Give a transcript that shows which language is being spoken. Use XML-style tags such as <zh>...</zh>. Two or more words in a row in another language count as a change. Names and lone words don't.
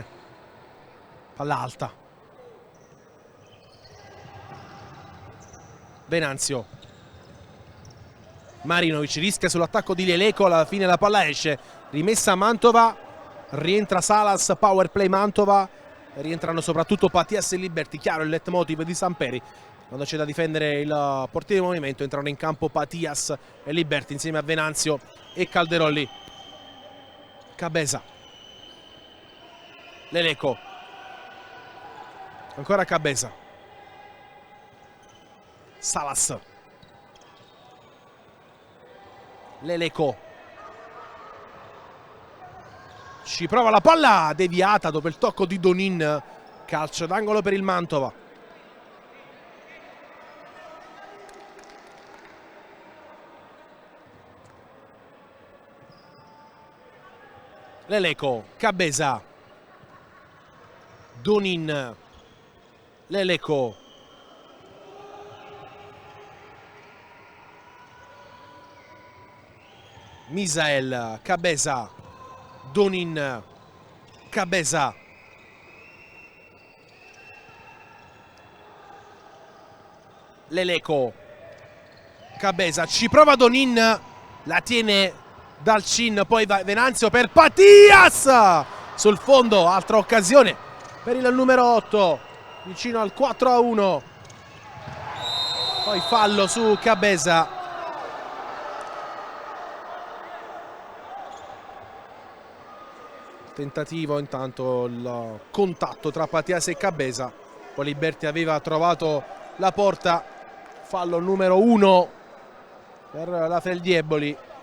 <it>Palla alta, Venanzio, Marinovic rischia sull'attacco di Leleco, alla fine la palla esce, rimessa Mantova, rientra Salas,</it> <en>power play</en> <it>Mantova, rientrano soprattutto Patias e Liberty, chiaro il leitmotiv di Samperi. Quando c'è da difendere il portiere di movimento entrano in campo Patias e Liberty insieme a Venanzio e Calderolli. Cabeza, Leleco, ancora Cabeza, Salas, Leleco, ci prova la palla deviata dopo il tocco di Donin, calcio d'angolo per il Mantova. Leleco, Cabeza, Donin, Leleco, Misael, Cabeza, Donin, Cabeza, Leleco, Cabeza, ci prova Donin, la tiene Dalcin, poi va Venanzio per Patias sul fondo, altra occasione per il numero 8 vicino al 4-1, poi fallo su Cabeza. Tentativo intanto, il contatto tra Patias e Cabeza, poi Liberty aveva trovato la porta, fallo numero 1 per la Feldieboli.</it>